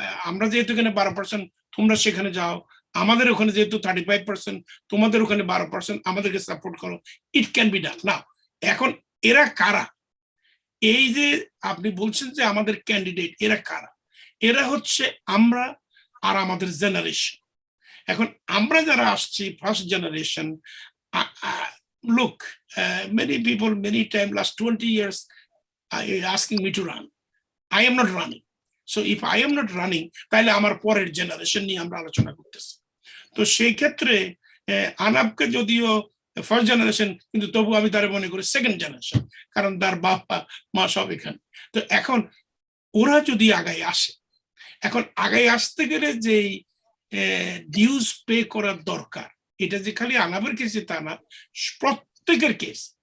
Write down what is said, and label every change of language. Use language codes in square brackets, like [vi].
[bn] আমরা যেহেতু এখানে 12%, তোমরা সেখানে যাও, আমাদের ওখানে যেহেতু 35%, তোমাদের ওখানে 12%, আমাদেরকে সাপোর্ট করো, [en] It can be done. [bn] না, এখন এরা কারা? এই যে আপনি বলছেন যে আমাদের ক্যান্ডিডেট, এরা কারা? এরা হচ্ছে আমরা আর আমাদের জেনারেশন। এখন আমরা যারা আসছি first generation, [en] look, many people, many times, last 20 years, asking me to run. I am not running. So if I am not running, [bn] তাহলে আমার পরের জেনারেশন নিয়ে আমরা আলোচনা করতেছি। তো সেই ক্ষেত্রে আনাবকে যদিও ফার্স্ট জেনারেশন, কিন্তু তবু আমি তার মনে করি সেকেন্ড জেনারেশন, কারণ তার বাবা মা সব এখানে। তো এখন ওরা যদি আগায় আসে, এখন আগায় আসতে গেলে যেই ডিউজ পে করার দরকার, এটা যে খালি আনাবের কেসে তা না, প্রত্যেকের কেস।